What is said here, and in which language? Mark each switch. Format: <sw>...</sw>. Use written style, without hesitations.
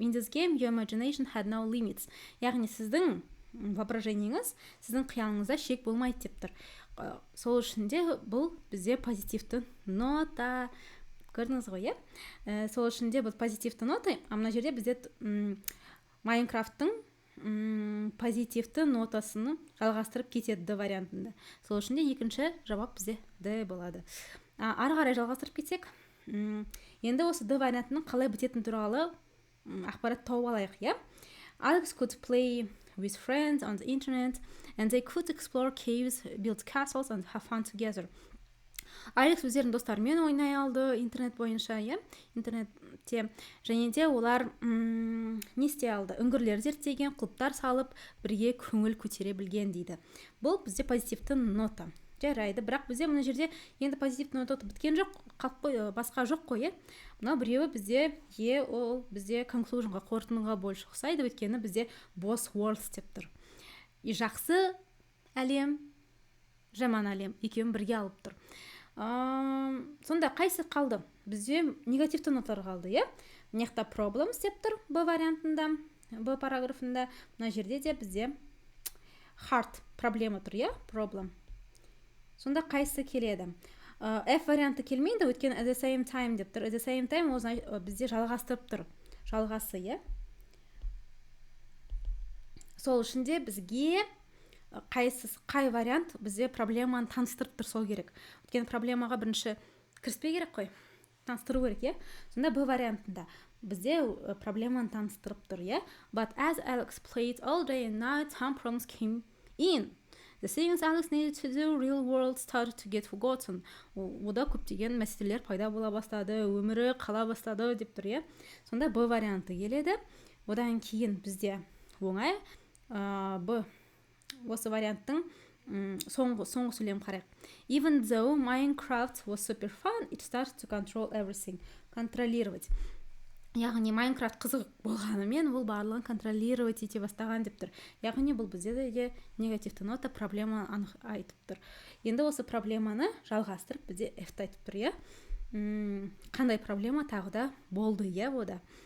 <en>In this game, your imagination had no limits.</en> <kk>Яғни сіздің воображениеңіз, сіздің қиялыңызда шек болмайды деп тұр. Сол үшін де бұл бізде позитивті нота. Көрдіңіз ғой, Сол үшін де бұл позитивті нота, а мына жерде бізде Майнкрафттың позитивті нотасыны жалғастырып кетеді D вариантында. Сол үшін де екінші жауап бізде D болады. Ары қарай жалғастырып кетсек, енді осы D вариантының қалай бітетін туралы ақпарат тауып алайық,</kk> <en>Alex could play with friends on the internet and they could explore caves, build castles and have fun together.</en> <kk>Алекс өздерінің достарымен ойнай алды интернет бойынша, интернетте, және де олар не істей алды, үңгірлер зерттеген, клубтар салып, бірге көңіл көтере білген дейді. Бұл бізде позитивті нота. Жарайды, бірақ бізде мына жерде енді позитивті нота біткен жоқ, басқа жоқ қой, мынау біреуі бізде ол бізде conclusionға, қорытындыға больше ұқсайды, өйткені бізде</kk> <en>both worlds</en> <kk>деп тұр. И жақсы әлем, жаман әлем екеуін бірге алып тұр. Сонда қайсы қалды? Бізде негативті ноталар қалды, мына жақта problems деп тұр Б вариантында, Б параграфында, мына жерде де бізде hard проблема тұр, problem. Сонда қайсы келеді? F варианты келмейді, өткен</kk> <en>at the same time</en> <kk>деп тұр.</kk> <en>At the same time</en> <kk>ол бізде жалғастырып тұр. Жалғасы, Сол үшін де бізге қай вариант бізде проблеманы таныстырып тұр сол керек. Өткен проблемаға бірінші кіріспе керек қой. Таныстыру керек, Сонда Б вариантында бізде проблеманы таныстырып тұр,</kk> <en>But as Alex played all day and night, some problems came in. The things Alex needed to do, real world started to get forgotten.</en> <kk>Ода көптеген мәселелер пайда бола бастады, өмірі қала бастады деп тұр, Сонда Б варианты келеді. Одан кейін бізде оңай Б осы варианттың соңғы сөйлем қарайық.</kk> <en>Even though Minecraft was super fun, it started to control everything.</en> <ru>Контролировать.</ru> <kk>Яғни Майнкрафт қызық болғанымен ол барлығын контролировать ете бастаған деп тұр. Яғни бұл бізде де негативті нота проблема анық айтып тұр. Енді осы проблеманы жалғастырып бізде F-ті айтып тұр, Қандай проблема тағы да болды, ода.</kk>